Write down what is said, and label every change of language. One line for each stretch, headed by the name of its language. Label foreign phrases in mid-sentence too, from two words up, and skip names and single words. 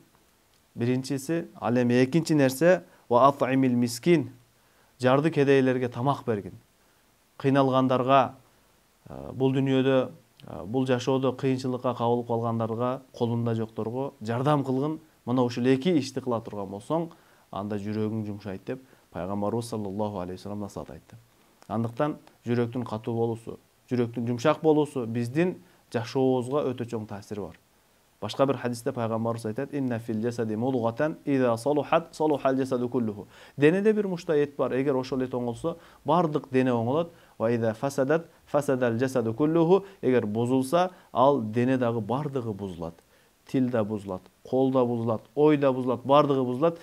Kyrgyz: Биринчиси, ал эми экинчи нерсе
Arabic: وأطعم المسكين,
Kyrgyz: жарды кедейлерге тамак бергин. Кыйналгандарга, бул дүйнөдө, бул жашоодо кыйынчылыкка кабылып калгандарга, колунда жокторго жардам кылгын. Мына ушул эки ишти кыла турган болсоң, анда жүрөгүң жумшайт деп Пайгамбарыбыз
Arabic: صلى الله عليه وسلم
Kyrgyz: насаат айтты. Андыктан жүрөктүн катуу болуусу, жүрөктүн жумшак болуусу биздин жашообузга өтө чоң таасири бар. Башка бир хадисте Пайгамбарыбыз айтат:
Arabic: "إن في الجسد مضغة إذا صلحت صلح الجسد كله."
Kyrgyz: Денеде бир мушта эт бар. Эгер ошол эт оңолсо, бардык дене оңолот.
Arabic: وإذا فسدت فسد الجسد كله.
Kyrgyz: Эгер бузулса, ал дене дагы бардыгы бузулат. Тил да бузулат, кол да бузулат, ой да бузулат, бардыгы бузулат.